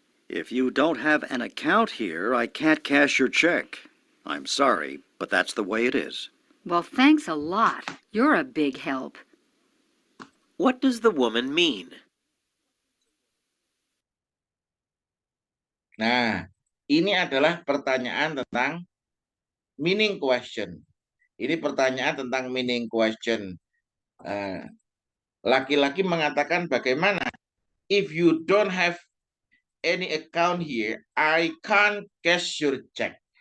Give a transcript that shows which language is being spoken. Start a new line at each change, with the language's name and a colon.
English: If you don't have an account here, I can't cash your check. I'm sorry, but that's the way it is. Well, thanks a lot. You're a big help. What does the woman mean?
Indonesian: Nah, ini adalah pertanyaan tentang
English: meaning question.
Indonesian: Ini pertanyaan tentang
English: meaning question.
Indonesian: Laki-laki mengatakan bagaimana?
English: If you don't have any account here, I can't cash your check.